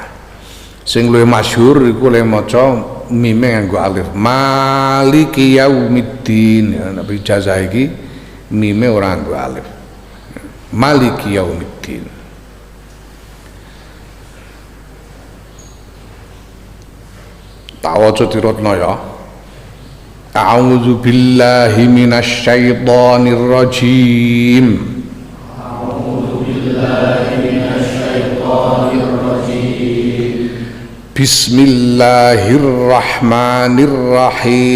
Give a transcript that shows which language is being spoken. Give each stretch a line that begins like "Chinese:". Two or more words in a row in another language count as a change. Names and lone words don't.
Javanese: Sing luwih masyhur iku le maca mime nganggo alif.
Arabic: مالك يوم الدين
Javanese: ya, tapi ijazah iki mime ora nganggo alif.
Arabic: مالك يوم الدين.
Javanese: Tak waca dirotno ya.
Arabic: أعوذ بالله من الشيطان الرجيم. أعوذ بالله من الشيطان الرجيم. Bismillahirrahmanirrahim.